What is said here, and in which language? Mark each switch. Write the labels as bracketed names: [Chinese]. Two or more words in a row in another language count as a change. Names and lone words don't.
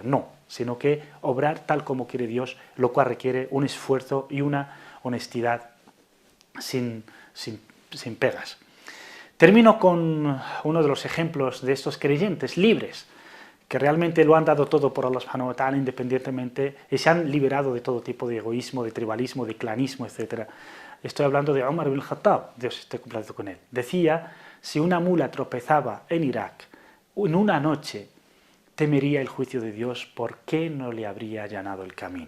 [Spanish] No, sino que obrar tal como quiere Dios, lo cual requiere un esfuerzo y una honestidad sin pegas. Termino con uno de los ejemplos de estos creyentes libres, que realmente lo han dado todo por [Arabic] الله سبحانه وتعالى [Spanish] independientemente y se han liberado de todo tipo de egoísmo, de tribalismo, de clanismo, etc. Estoy hablando de Umar ibn Khattab, Dios esté complacido con él. Decía: si una mula tropezaba en Irak en una noche, temería el juicio de Dios, ¿por qué no le habría allanado el camino?